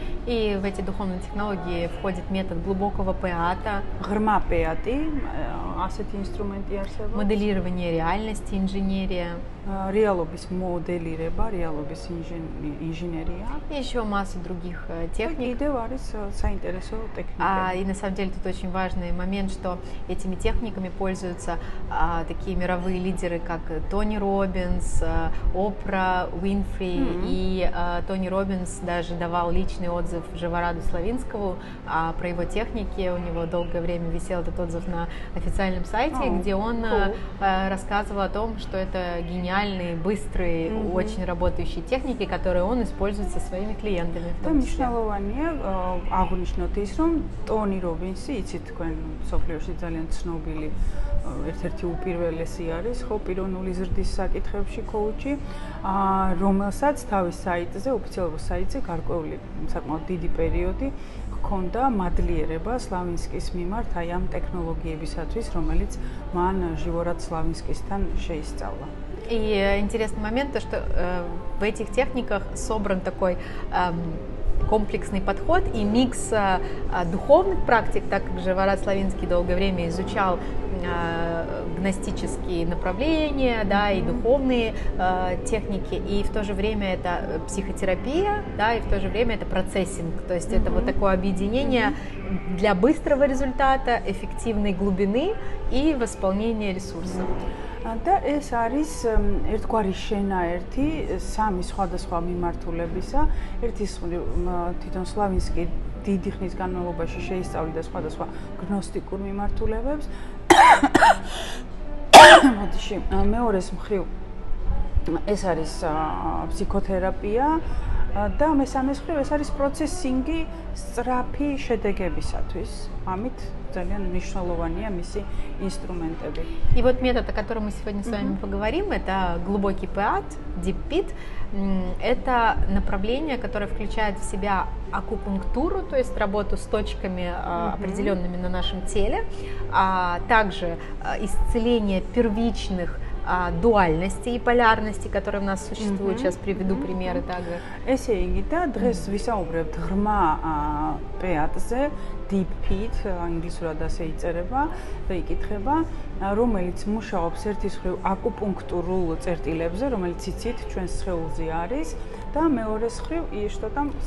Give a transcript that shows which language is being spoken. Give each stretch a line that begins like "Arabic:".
Russian: И в эти духовные технологии входит метод глубокого пеата,
Georgian: ღრმა პეატი, ასეთი ინსტრუმენტი არსებობს,
Russian: моделирование реальности, инженерия,
Georgian: რეალობის მოდელირება, რეალობის ინჟინერია.
Russian: И еще масса других техник.
Georgian: კიდევ არის საინტერესო ტექნიკები.
Russian: И на самом деле тут очень важный момент, что этими техниками пользуются такие мировые лидеры, как Тони Роббинс, Опра Уинфри. И Тони Роббинс даже давал личный отзыв Живораду Славинскому про его техники. У него долгое время висел этот отзыв на официальном сайте, где он рассказывал о том, что это гениальные, быстрые, очень работающие техники, которые он использует со своими клиентами.
Georgian: და მნიშვნელოვანია აღნიშნოთ ის, რომ ტონი რობინსი, იცით თქვენ სოფლიოში ძალიან ცნობილი ერთ-ერთი უპირველესი არის, ხო, პიროვნული ზრდის საკითხებში კოუჩი, რომელსაც თავის საიტზე, ოფიციალურ საიტზე გარკვეული საკმაოდ დიდი პერიოდი ჰქონდა მადლიერება სლავინსკის მიმართ აი ამ ტექნოლოგიებისათვის, რომელიც მან Живорад Славинскисთან შეისწავლა.
Russian: И интересный момент, то, что в этих техниках собран такой комплексный подход и микс духовных практик, так как Живорад Славинский долгое время изучал гностические направления, да, и духовные техники, и в то же время это психотерапия, да, и в то же время это процессинг, то есть это вот такое объединение для быстрого результата, эффективной глубины и восполнения ресурсов.
Georgian: და ეს არის ერთგვარი შენაერთი სამი სხვადასხვა მიმართულებისა. ერთი თვითონ სლავინსკი დიდი ხნის განმავლობაში შეისწავლიდა სხვადასხვა გნოსტიკურ მიმართულებებს. მოდიში, მეორეს მხრივ ეს არის ფსიქოთერაპია და მესამეს მხრივ ეს არის პროცესინგი სწრაფი შედეგებისათვის. ამით ძალიან მნიშვნელოვანია მისი инструментები.
Russian: И вот метод, о котором мы сегодня с вами поговорим, это глубокий пеат, deep pit. Это направление, которое включает в себя акупунктуру, то есть работу с точками определенными на нашем теле, а также исцеление первичных дуальности и полярности, которые у нас существуют. Сейчас приведу примеры также.
Georgian: ესე იგი და დღეს ვისაუბრებთ ღრმა პეატზე, deep pit, ინგლისურად ასე იწერება და იკითხება, რომელიც მუშაობს ერთის მხრივ აკუპუნქტურულ წერტილებზე, რომელიც იცით ჩვენს სხეულზე არის და მეორეს მხრივ
Russian: что там